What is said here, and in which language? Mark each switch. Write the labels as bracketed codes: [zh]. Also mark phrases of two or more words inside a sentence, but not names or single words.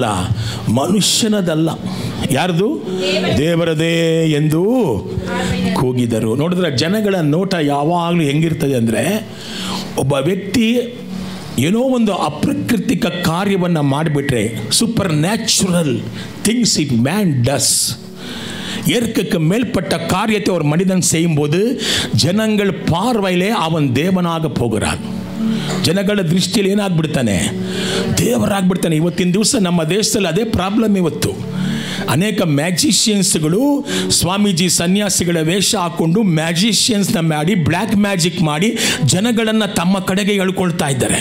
[kn] ಮನುಷ್ಯನದಲ್ಲ. ಯಾರ್ದು? ದೇವರದೇ ಎಂದು ಕೂಗಿದರು. ನೋಡಿದ್ರೆ ಜನಗಳ ನೋಟ ಯಾವಾಗಲೂ ಹೆಂಗಿರ್ತದೆ ಅಂದರೆ, ಒಬ್ಬ ವ್ಯಕ್ತಿ ಏನೋ ಒಂದು ಅಪ್ರಕೃತಿಕ ಕಾರ್ಯವನ್ನು ಮಾಡಿಬಿಟ್ರೆ, [en] super natural things it man does, [ta] இயற்கைக்கு மேற்பட்ட காரியத்தை ஒரு மனிதன் செய்யும்போது ஜனங்கள் பார்வையிலே அவன் தேவனாக போகிறான். [kn] ಜನಗಳ ದೃಷ್ಟಿಯಲ್ಲಿ ಏನಾಗ್ಬಿಡ್ತಾನೆ? ದೇವರಾಗ್ಬಿಡ್ತಾನೆ. ಇವತ್ತಿನ ದಿವಸ ನಮ್ಮ ದೇಶದಲ್ಲಿ ಅದೇ ಪ್ರಾಬ್ಲಮ್. ಇವತ್ತು ಅನೇಕ ಮ್ಯಾಜಿಷಿಯನ್ಸ್ಗಳು ಸ್ವಾಮೀಜಿ ಸನ್ಯಾಸಿಗಳ ವೇಷ ಹಾಕ್ಕೊಂಡು ಮ್ಯಾಜಿಷಿಯನ್ಸ್ನ ಮಾಡಿ, [en] black magic [kn] ಮಾಡಿ ಜನಗಳನ್ನು ತಮ್ಮ ಕಡೆಗೆ ಎಳ್ಕೊಳ್ತಾ ಇದ್ದಾರೆ.